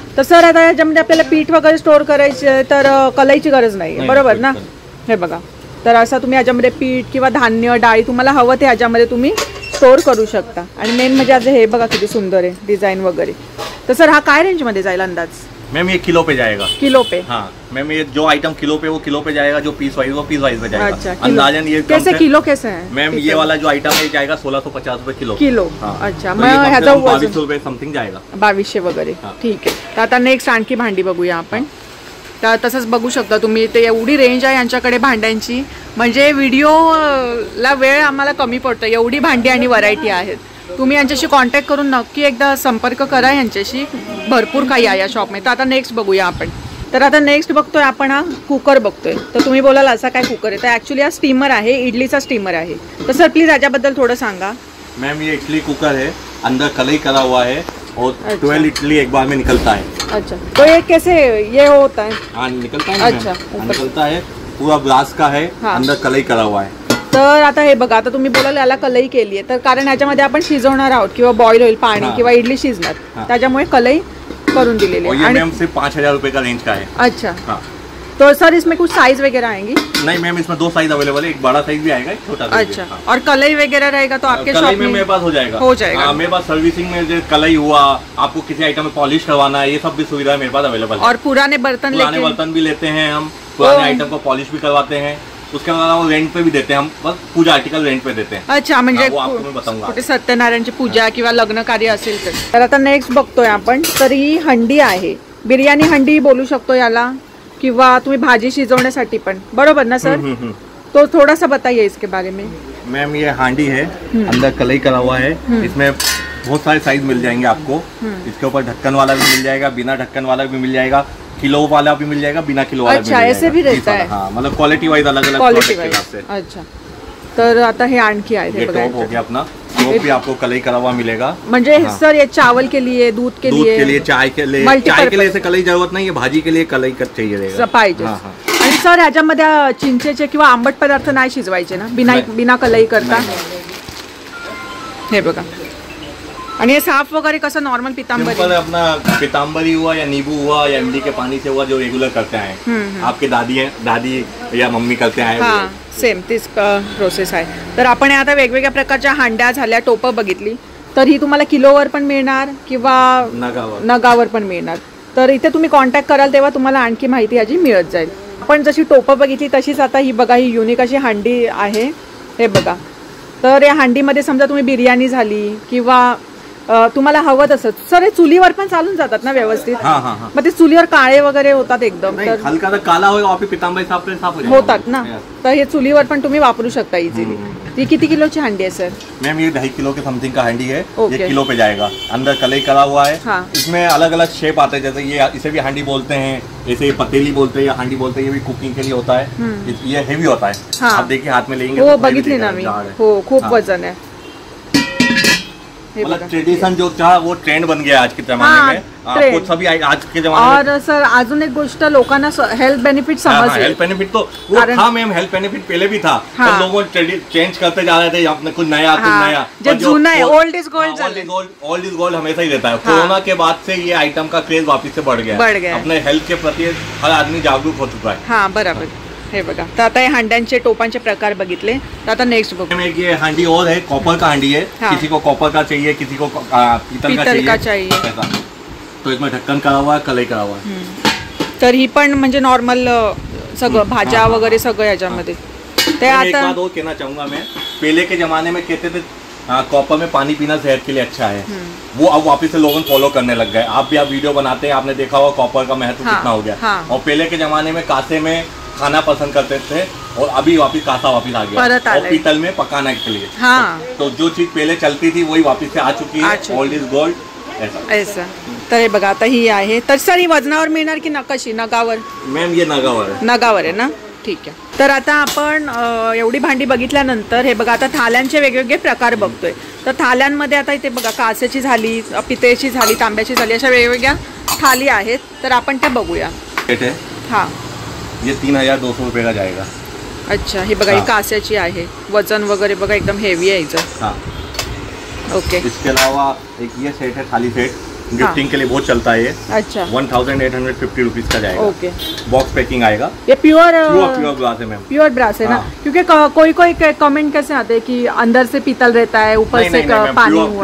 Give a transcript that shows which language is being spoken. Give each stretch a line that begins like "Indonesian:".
Marathi: तर सर आता याच्यामध्ये आपल्याला पीठ वगैरे स्टोअर करायचे तर कलईची गरज नाही, बरोबर ना? हे बघा, तर असं तुम्ही याच्यामध्ये पीठ किंवा धान्य डाळी तुम्हाला हवं ते ह्याच्यामध्ये तुम्ही स्टोअर करू शकता. आणि मेन म्हणजे आज हे बघा किती सुंदर आहे डिझाईन वगैरे. तर सर हा काय रेंजमध्ये जाईल अंदाज?
Hindi: मैम ये किलो पे जाएगा. किलो पे? हाँ मैम, ये जो आइटम किलो पे वो किलो पे जाएगा, जो पीस वाइज वो पीस वाइज में जाएगा. अच्छा, अंदाजन ये कैसे किलो कैसे है मैम? ये वाला जो आइटम है जाएगा 1650 रुपये किलो. किलो? हाँ. अच्छा, तो
Marathi: मग
Hindi: ये
Marathi: ह्याचा
Hindi: 2200 रुपये समथिंग जाएगा. 2200 वगैरे. हाँ.
Marathi: ठीक आहे. तर आता नेक्स्ट आणखी भांडी बघूया आपण. तर तसंच बघू शकता तुम्ही, ते एवढी रेंज आहे यांच्याकडे भांड्यांची, म्हणजे व्हिडिओला वेळ आम्हाला कमी पडतो, एवढी भांडी आणि व्हरायटी आहेत. तुम्ही यांच्याशी कॉन्टॅक्ट करून नक्की एकदा संपर्क करा यांच्याशी, भरपूर काही आहे या शॉपमध्ये. तर आता नेक्स्ट बघूया आपण. तर आता नेक्स्ट बघतोय आपण हा कुकर बघतोय. तर तुम्ही बोलाल असा काय कुकर आहे? तर ॲक्च्युली हा स्टीमर आहे, इडलीचा स्टीमर आहे. तर सर प्लीज याच्याबद्दल थोडं सांगा.
Hindi: मैम ये इडली कुकर है, अंदर कलई करा हुआ है और 12 इडली एक बार में निकलता है. अच्छा, तो ये कैसे ये होता है? हाँ निकलता है. अच्छा, निकलता है, पूरा ग्लास का है. हाँ. अंदर कलई करा हुआ है.
Marathi: तर आता हे बघा, आता तुम्ही बोलाल याला कलई केली आहे, तर कारण याच्यामध्ये आपण शिजवणार आहोत किंवा बॉईल होईल पाणी किंवा इडली शिजणार, त्याच्यामुळे कलई करून दिलेली
Hindi: है. मैम सिर्फ 5000 रुपये का रेंज का है. अच्छा. हाँ. तो सर इसमें कुछ साइज वगैरह आएंगी? नहीं मैम, इसमें 2 साइज अवेलेबल है, एक बड़ा साइज भी आएगा, एक छोटा साइज. अच्छा. और कलई वगैरह रहेगा तो आपके शॉप में मेरे पास हो जाएगा. हो जाएगा. मेरे पास सर्विसिंग में जो कलई हुआ, आपको किसी आइटम में पॉलिश करवाना है, ये सब भी सुविधा मेरे पास अवेलेबल है. और पुराने बर्तन भी लेते हैं हम, पुराने आइटम को पॉलिश भी करवाते हैं. उसके अलावा रेंट पे भी देते हैं हम, बस पूजा आर्टिकल रेंट पे देते हैं.
Marathi: अच्छा, म्हणजे
Hindi: वो आपको मैं बताऊंगा.
Marathi: कुठे सत्यनारायणची पूजा किंवा लग्न कार्य असेल तर. आता नेक्स्ट बघतोय आपण, तर ही हंडी आहे, बिर्याणी हंडी बोलू शकतो याला, किंवा तुम्ही भाजी शिजवण्यासाठी पण, बरोबर ना सर?
Hindi: तो थोड़ा सा बताइए इसके बारे में. मैम ये हांडी है, अंदर कलई करा हुआ है, इसमें बहुत सारे साइज मिल जाएंगे आपको. इसके ऊपर ढक्कन वाला भी मिल जाएगा, बिना ढक्कन वाला भी मिल जाएगा, किलो वाला भी मिल जाएगा, बिना किलो वाला. अच्छा, ऐसे भी रहता है. हाँ, मतलब क्वालिटी वाइज अलग अलग
Marathi: क्वालिटी वाइज.
Hindi: अच्छा,
Marathi: तर आता हे आणखी आहे,
Hindi: ये टॉप हो गया अपना. टॉप भी आपको कलई करा हुआ मिलेगा. म्हणजे सर ये चावल के लिए, दूध के लिए, चाय के लिए ऐसे कलई जरूरत नहीं है, भाजी के लिए कलई का चाहिए रहेगा.
Marathi: पाहिजे. आणि सर ह्याच्यामध्ये चिंचेचे किंवा आंबट पदार्थ नाही शिजवायचे ना,
Hindi: बिना कलई करता?
Marathi: हे बघा. आणि हे साफ वगैरे कसं नॉर्मल पितांबरी?
Hindi: अपना पितांबरी हुआ या नींबू हुआ या इमली के पानी से हुआ, जो रेगुलर करते हैं आपके दादी या मम्मी करते हैं.
Marathi: हाँ, सेम तीच प्रोसेस आहे. तर आपण आता वेगवेगळ्या प्रकारच्या हांड्या झाल्या, टोपं बघितली, तर ही तुम्हाला किलोवर पण मिळणार किंवा नगावर पण मिळणार. तर इथे तुम्ही कॉन्टॅक्ट कराल तेव्हा तुम्हाला आणखी माहिती याची मिळत जाईल. आपण जशी टोपं बघितली तशीच आता ही बघा, ही युनिक अशी हांडी आहे. हे बघा, तर या हांडीमध्ये समजा तुम्ही बिर्याणी झाली किंवा तुम्हाला हवं तसं. सर हे चुलीवर पण चालून जातात ना व्यवस्थित? मग ते चुलीवर काळे वगैरे होतात एकदम, तर
Hindi: हलका सा काला होगा, पितांबरी साफ
Marathi: होतात ना, तर हे चुलीवर पण तुम्ही वापरू शकता इझिली. ती किती किलोची हांडी आहे सर?
Hindi: मैम ये 2.5 किलो के समथिंग का हांडी है. ये किलो पे जाएगा. अंदर कलई करा हुआ है. हाँ. इसमें अलग अलग शेप आते हैं, जैसे ये इसे भी हांडी बोलते हैं, ऐसे पतीली बोलते हैं या हांडी बोलते हैं. ये भी कुकिंग के लिए होता है. ये हेवी होता है. आप देखिए हाथ में लेंगे
Marathi: हो, बघितली ना मी. हो, खूप वजन आहे.
Hindi: मतलब ट्रेडिशन जो था वो ट्रेंड बन गया आज के जमाने में. आपको सभी आज के जमाने में.
Marathi: और सर अजून एक गोष्ट, लोकांना हेल्थ बेनिफिट समजले.
Hindi: हेल्थ बेनिफिट तो वो था मैम, हेल्थ बेनिफिट पहले भी था. पर लोगों चेंज करते जा रहे थे, अपने कुछ नया कुछ नया. जो जुना है,
English: Old is gold. Old is gold
Hindi: हमेशा ही रहता है. कोरोना के बाद से ये आइटम का क्रेज वापस से बढ़ गया. अपने हेल्थ के प्रति हर आदमी जागरूक हो चुका है. हाँ बराबर.
Marathi: हे बघा, तर आता हे हांड्यांचे टोपांचे प्रकार बघितले. तर आता नेक्स्ट बघू.
Hindi: एक ये हांडी और है, कॉपर का हांडी है. किसी को कॉपर का चाहिए, किसी को पीतल का चाहिए. तो इसमें ढक्कन करा हुआ है, कलई करा हुआ है.
Marathi: तर ही पण म्हणजे नॉर्मल सगळं भाज्या वगैरे सगळं याच्यामध्ये. ते आता
Hindi: एक बात और कहना चाहूंगा मैं, पहले के जमाने में कहते थे कॉपर में पानी पीना सेहत के लिए अच्छा है. वो अब वापस से लोगों फॉलो करने लग गए. आप भी वीडियो बनाते हैं, आपने देखा होगा कॉपर का महत्व कितना हो गया. और पहले के जमाने में कांसे में खाना पसंद करते थे, और अभी वापस कांसा वापस आ गया, और पीतल में पकाने के लिए. हाँ. तो जो चीज पहले चलती थी वही वापस से आ चुकी है.
English: Old is gold.
Marathi: ऐसा. तर हे बघा, आता ही आहे. तर सर ही वजनावर मिळणार की कशी? नगावर? मॅम ये नगावर आहे. नगावर आहे ना, ठीक आहे. तर आता आपण एवढी भांडी बघितल्यानंतर हे बघा, आता थाल्यांचे वेगवेगळे प्रकार बघतोय. तर थाल्यांमध्ये आता इथे बघा, काचेची झाली, पितळेची झाली, तांब्याची झाली, अशा वेगवेगळ्या थाली आहेत. तर आपण त्या बघूया.
Hindi: हाँ, ये 3200 रुपये का जाएगा.
Marathi: अच्छा, हे बघा, ही कास्याची आहे, वजन वगैरे बघा एकदम हेवी आहे हिचं.
Hindi: हाँ ओके. इसके अलावा एक ये सेट है, थाली सेट, गिफ्टिंग के लिए बहुत चलता है ये. अच्छा, 1850 रुपीज का जाएगा. ओके. बॉक्स पैकिंग आएगा. ये प्योर प्योर ग्लास है मैम. प्योर ब्रास है ना? क्योंकि कोई कोई कमेंट कैसे आते हैं कि अंदर से पीतल रहता है, ऊपर से पानी हुआ.